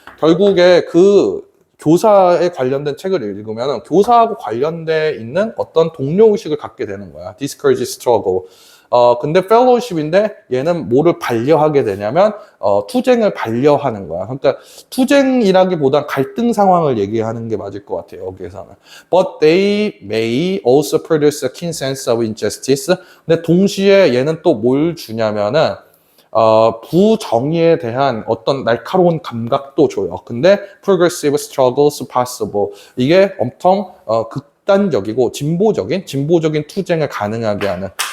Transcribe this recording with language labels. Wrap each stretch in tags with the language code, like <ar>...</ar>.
<ko>결국에 교사에 관련된 책을 읽으면 교사하고 관련돼 있는 어떤 동료의식을 갖게 되는 거야.</ko> <en>Discourage struggle.</en> <ko>근데 fellowship인데 얘는 뭐를 반려하게 되냐면 투쟁을 반려하는 거야. 그러니까 투쟁이라기보단 갈등 상황을 얘기하는 게 맞을 것 같아요. 여기에서는.</ko> <en>But they may also produce a keen sense of injustice.</en> <ko>근데 동시에 얘는 또 뭘 주냐면은 부정의에 대한 어떤 날카로운 감각도 줘요.</ko> <en>근데 progressive struggles possible.</en> <ko>이게 엄청 극단적이고 진보적인 투쟁을 가능하게 하는.</ko>